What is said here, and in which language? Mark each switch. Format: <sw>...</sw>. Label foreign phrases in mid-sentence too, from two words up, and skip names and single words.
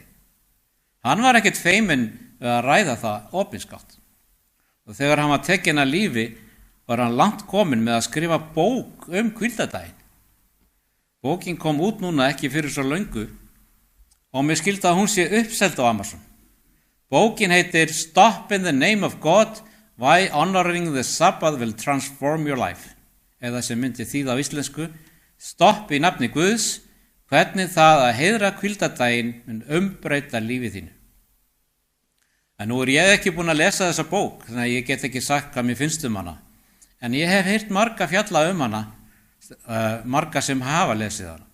<is>Hann var ekkert feiminn við að ræða það opinskátt. Og þegar hann var tekinn af lífi var hann langt kominn með að skrifa bók hvíldardaginn. Bókin kom út núna ekki fyrir svo löngu og mér skildi að hún sé uppseld á Amazon. Bókin heitir Stop in the Name of God, Why Honoring the Sabbath Will Transform Your Life, eða sem myndi þýða á íslensku, Stopp í nafni Guðs, hvernig það að heiðra hvíldardaginn mun umbreyta lífið þínu. En nú ég ekki búin að lesa þessa bók, þannig að ég get ekki sagt hvað mér finnst hana, en ég hef heyrt marga fjalla hana, marga sem hafa lesið hana.</is>